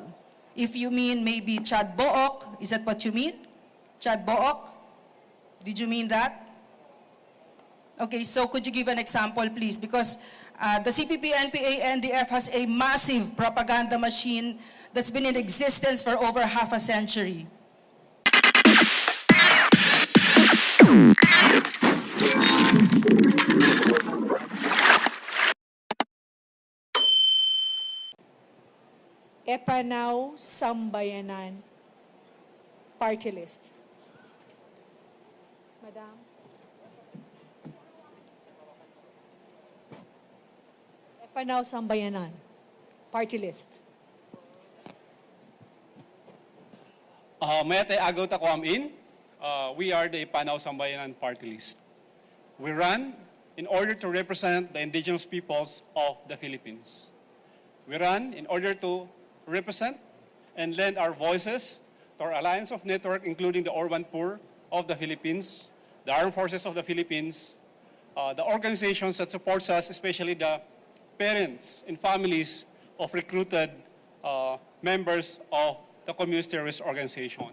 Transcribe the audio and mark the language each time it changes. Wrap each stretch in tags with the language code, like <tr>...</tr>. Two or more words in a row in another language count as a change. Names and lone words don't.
<en>If you mean maybe Chad Book, is that what you mean? Chad Book? Did you mean that? Okay, so could you give an example, please? Because the CPP, NPA, NDF has a massive propaganda machine that's been in existence for over half a century. EPANAW Sambayanan Partylist. Madam. EPANAW Sambayanan Partylist. May I agaw ta ko in? We are the EPANAW Sambayanan Partylist. We run in order to represent the indigenous peoples of the Philippines. We run in order to represent and lend our voices to our alliance of network, including the Urban Poor of the Philippines, the Armed Forces of the Philippines, the organizations that supports us, especially the parents and families of recruited members of the communist terrorist organization.</en>